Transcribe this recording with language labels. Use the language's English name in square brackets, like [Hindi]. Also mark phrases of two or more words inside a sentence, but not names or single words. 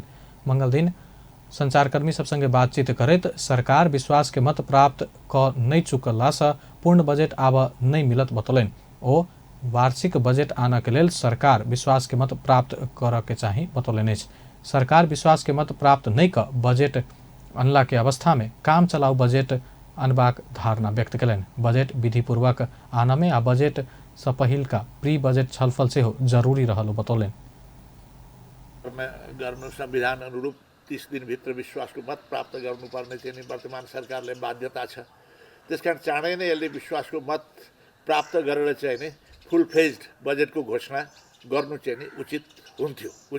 [Maithili] मंगल दिन संचारकर्मी सब संगे बातचीत करैत सरकार विश्वास के मत प्राप्त क नहीं चुकला से पूर्ण बजेट आब नहीं मिलत बतौलनि। ओ वार्षिक बजेट आन के लेल सरकार विश्वास के मत प्राप्त कर के चाही बतौलनि। सरकार विश्वास के मत प्राप्त नहीं क बजेट अनला के अवस्था में काम चलाऊ बजेट अनबाक धारणा व्यक्त कलन। बजेट विधिपूर्वक आनमे आ बजेट से पहिल का [English] प्री बजेट [Maithili] छलफल से हो जरूरी रहल बतौलन। [Nepali] संविधान अनुरूप 30 दिन भित्र विश्वास को मत प्राप्त गर्नुपर्ने चाहिँ वर्तमान सरकारले बाध्यता छ। त्यस कारण चाँडै नै यसले विश्वासको मत प्राप्त गरेर चाहिँ नि [English] full fledged [Nepali] बजेटको घोषणा गर्नु चाहिँ नि उचित हुन्थ्यो।